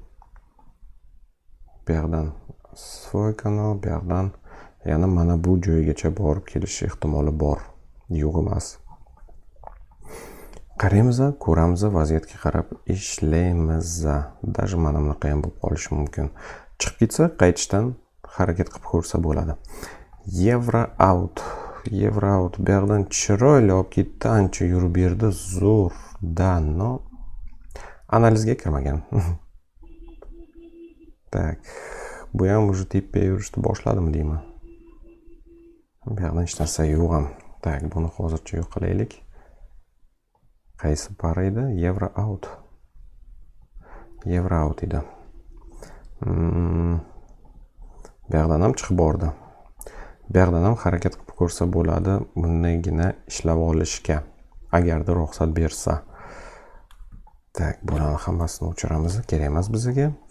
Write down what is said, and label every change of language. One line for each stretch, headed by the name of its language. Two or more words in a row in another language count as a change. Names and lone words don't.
Uzbek: Bu yoqdan svoy kanal, bu yoqdan yana mana bu joygacha borib kelish ehtimoli bor. Yo'q emas. Qaraymiz, ko'ramiz, vaziyatga qarab ishlaymiz. Даже mana bunaqa ham bo'lib qolishi mumkin. Chiqib ketsa, qaytishdan harakat qilib ko'rsa bo'ladi. Euro out. Euro out. Bu yoqdan chiroyli olib ketdi, ancha yurib berdi, zo'r. No. Analizga kirmagan. Tak. Bu ham уже tepaga yurishni boshladimi deyman. Bu yoqdan hech narsa yo'q ham. Tak, buni hozircha yo'q qilaylik. Qaysi par edi? Euro out. Euro out edi. Bu yoqdan ham chiqib bordi. Bu yoqdan ham harakat qilib ko'rsa bo'ladi, bundagina ishlab olishga, agarda ruxsat bersa. Tak, bularni hammasini o'chiramiz, kerak emas bizga.